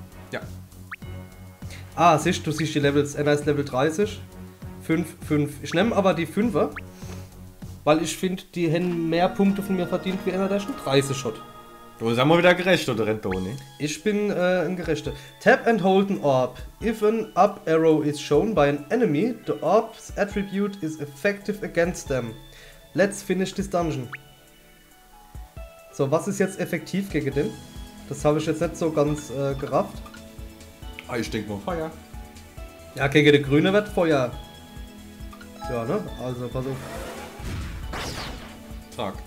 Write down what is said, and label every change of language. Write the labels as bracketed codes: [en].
[de] Ja. Ah, siehst du, siehst die Levels. Einer ist Level 30, 5, 5. Ich nehme aber die 5er, weil ich finde, die hätten mehr Punkte von mir verdient wie einer, der schon 30 hat. Du sag mal wieder gerecht, oder Rentoni? Ich bin ein Gerechter. [en] Tap and hold an orb. If an up arrow is shown by an enemy, the orb's attribute is effective against them. Let's finish this dungeon. [de] So, was ist jetzt effektiv gegen den? Das habe ich jetzt nicht so ganz gerafft. Ah, ich denke mal Feuer. Ja, gegen den Grüne wird Feuer. Ja, ne? Also, pass auf. Zack.